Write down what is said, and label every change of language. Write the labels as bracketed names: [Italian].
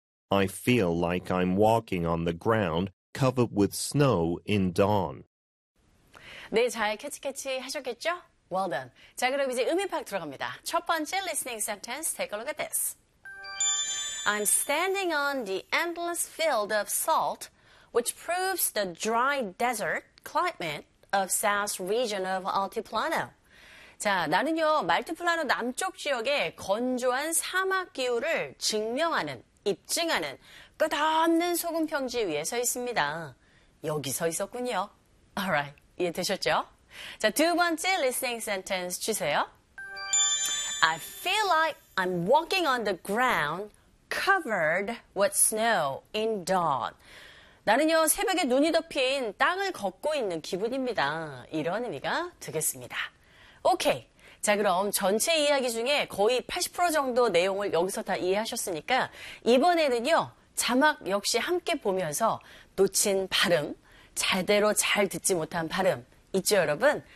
[English] I feel like I'm walking on the ground covered with snow in dawn. [Korean] 네, 잘 캐치캐치 하셨겠죠? [English] Well done. [Korean] 자, 그럼 이제 음이 파악 들어갑니다. [English] 첫 번째 listening sentence, take a look at this. I'm standing on the endless field of salt, which proves the dry desert climate of south region of Altiplano. [Korean] 자, 나는요, 알티플라노 남쪽 지역의 건조한 사막 기후를 증명하는, 입증하는 끝없는 소금 평지 위에 서 있습니다. 여기 서 있었군요. Alright. 이해되셨죠? 자, 두 번째 listening sentence 주세요. [English] I feel like I'm walking on the ground covered with snow in dawn. [Korean] 나는요, 새벽에 눈이 덮인 땅을 걷고 있는 기분입니다. 이런 의미가 되겠습니다. 오케이. 자, 그럼 전체 이야기 중에 거의 80% 정도 내용을 여기서 다 이해하셨으니까 이번에는요, 자막 역시 함께 보면서 놓친 발음, 제대로 잘 듣지 못한 발음 잊죠 여러분?